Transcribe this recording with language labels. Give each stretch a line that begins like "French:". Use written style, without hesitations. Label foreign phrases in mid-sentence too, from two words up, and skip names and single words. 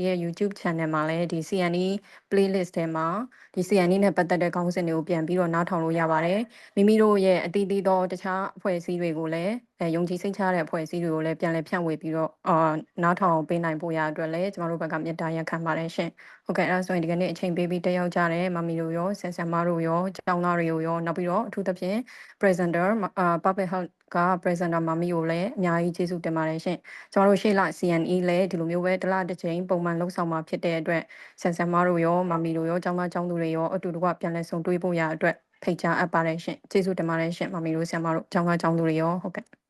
Burmese: ရဲ့ YouTube channel မှာလည်းဒီ
English: CNE playlist
Burmese: ထဲမှာဒီ CNE နဲ့ပတ်သက်တဲ့ခေါင်းစဉ်တွေကိုပြန်ပြီးတော့နားထောင်လို့ရပါတယ်မိမိတို့ရဲ့အသီးသီးသောတခြားအဖွဲ့အစည်းတွေကိုလည်းယုံကြည်စိတ်ချ တဲ့အဖွဲ့အစည်းတွေကိုလည်းပြန်လည်ဖြန့်ဝေပြီးတော့နားထောင်ပေးနိုင်ဖို့ရအတွက်လည်းကျွန်တော်တို့ဘက်ကမြတ်တာရက်ခံပါတယ်ရှင်ဟုတ်ကဲ့အဲ့ဒါဆိုရင်ဒီကနေ့အချိန်ပေးပြီးတက်ရောက်ကြတဲ့မမီတို့ရောဆရာမတို့ရောကျောင်းသားတွေကိုရောနောက်ပြီးတော့အထူးသဖြင့်
English: presenter public health
Burmese: က presenter မမီကိုလည်းအများကြီးကျေးဇူးတင်ပါတယ်ရှင်ကျွန်တော်တို့ရှေ့လ CNE လည်းဒီလိုမျိုးပဲတစ်လတစ်ချိန်ပုံမှန်လှုပ်ဆောင်မှာဖြစ်တဲ့အတွက်ဆရာမတို့ရောမမီတို့ရောကျောင်းသားကျောင်းသူတွေရောအတူတကွပြန်လည်ဆုံတွေ့ဖို့ရအတွက်ဖိတ်ကြားအပ်ပါတယ်ရှင်ကျေးဇူးတင်ပါတယ်ရှင်မမီတို့ဆရာမတို့ကျောင်းသားကျောင်းသူတွေရောဟုတ်ကဲ့